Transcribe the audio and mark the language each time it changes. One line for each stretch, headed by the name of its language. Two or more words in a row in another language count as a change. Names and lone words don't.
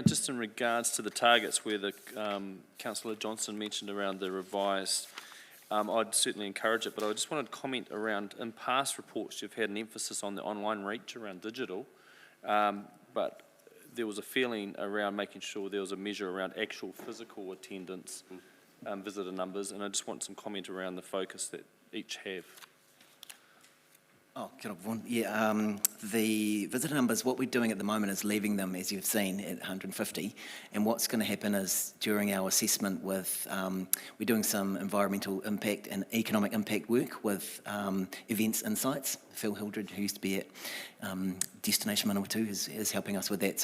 English: Just in regards to the targets where the Councillor Johnson mentioned around the revised, I'd certainly encourage it, but I just wanted to comment around, in past reports, you've had an emphasis on the online reach around digital, but there was a feeling around making sure there was a measure around actual physical attendance, visitor numbers, and I just want some comment around the focus that each have.
Māori: Oh, kia ora, Vaughan.
English: Yeah, the visitor numbers, what we're doing at the moment is leaving them, as you've seen, at 150. And what's going to happen is, during our assessment with, we're doing some environmental impact and economic impact work with Events Insights. Phil Hildred, who used to be at Destination Manawatu, is helping us with that.